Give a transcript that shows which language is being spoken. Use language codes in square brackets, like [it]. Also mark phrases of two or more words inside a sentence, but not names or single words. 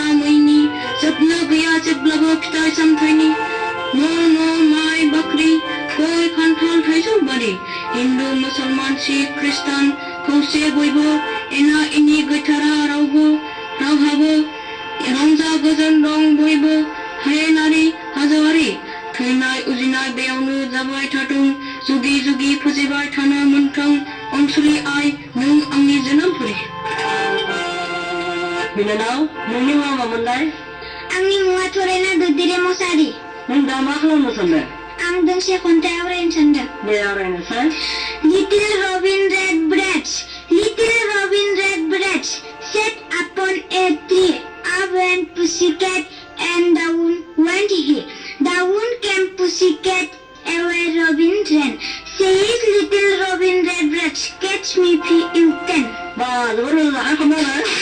[brx] मैनि जोबनो गैया जेब्लाबो फिथाइ सामथाइनि न' न' माइ बाख्रि गय खान्थाल थाइजौ बारि हिन्दु मुसलमान सिख ख्रिस्टान खौसे बयबो एना एनि गैथारा रावहाबो रंजा गोजोन दं बयबो हायेनारि हाजोआरि थैनाय उजिनाय बेयावनो जाबाय थाथों जुगि जुगि फुजिबाय थानो मोनथों अनसुलि आइ नों आंनि जोनोमपुरी। बिनानाव नोंनि मुङा मामोनलाय? आंनि मुङा थरायना ददेरे मसाहारि। नों दा मा खालामनो सानदों? आं दोंसे खन्थाइ आवरायनो सानदों। दे आवरायनोसै। [en] Little robin redbreast, little robin redbreast, sat upon a tree. Up went pussycat, and down went he. Down came pussycat, away robin ran. Says little robin redbreast, catch me if you can. [brx] बा जोबोर मोजां खन्थाइ।